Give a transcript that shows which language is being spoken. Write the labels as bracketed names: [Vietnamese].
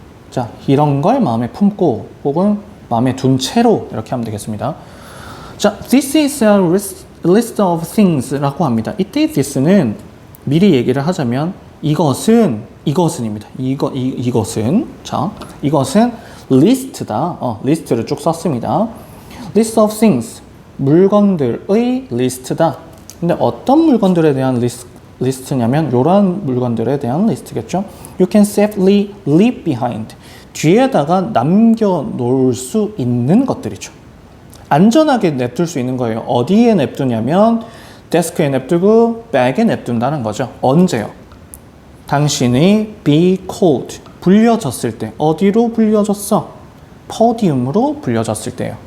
[Korean] 자, 이런 걸 마음에 품고 혹은 마음에 둔 채로 이렇게 하면 되겠습니다. 자, [English] this is a list of things [Korean] 라고 합니다. 이때 this는 미리 얘기를 하자면 이것은입니다. 이것은. 자, 이것은 리스트다. 리스트를 쭉 썼습니다. [English] list of things. [Korean] 물건들의 리스트다. 근데 어떤 물건들에 대한 리스트냐면 이러한 물건들에 대한 리스트겠죠. [English] You can safely leave behind. [Korean] 뒤에다가 남겨놓을 수 있는 것들이죠. 안전하게 냅둘 수 있는 거예요. 어디에 냅두냐면 데스크에 냅두고 백에 냅둔다는 거죠. 언제요? 당신이 [English] be called, [Korean] 불려졌을 때. 어디로 불려졌어? 포디움으로 불려졌을 때요.